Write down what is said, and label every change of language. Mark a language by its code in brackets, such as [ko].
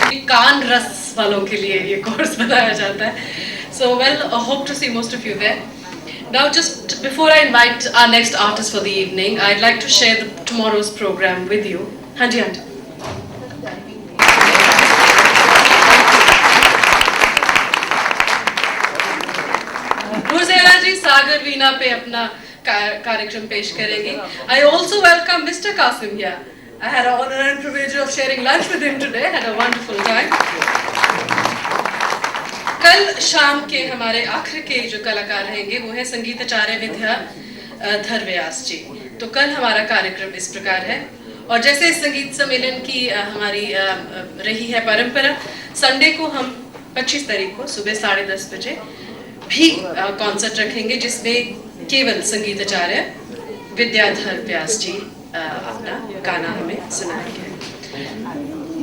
[hi] कान रस वालों के लिए ये कोर्स बताया जाता है. [en] So well, I hope to see most of you there. Now, just before I invite our next artist for the evening, I'd like to share tomorrow's program with you. [hi] Hanji, Hanji. जी सागर वीणा पे अपना कार्यक्रम पेश करेंगे. [en] I also welcome Mr. Qasim here. I had the honor and privilege of sharing lunch with him today. Had a wonderful time. [hi] कल शाम के हमारे आखिर के जो कलाकार रहेंगे वो है संगीत आचार्य विद्याधर व्यास जी. तो कल हमारा कार्यक्रम इस प्रकार है. और जैसे संगीत सम्मेलन की हमारी रही है परंपरा, संडे को हम 25 तारीख को सुबह 10:30 बजे भी कॉन्सर्ट रखेंगे जिसमें केवल संगीत आचार्य विद्याधर व्यास जी अपना गाना हमें सुनाएंगे.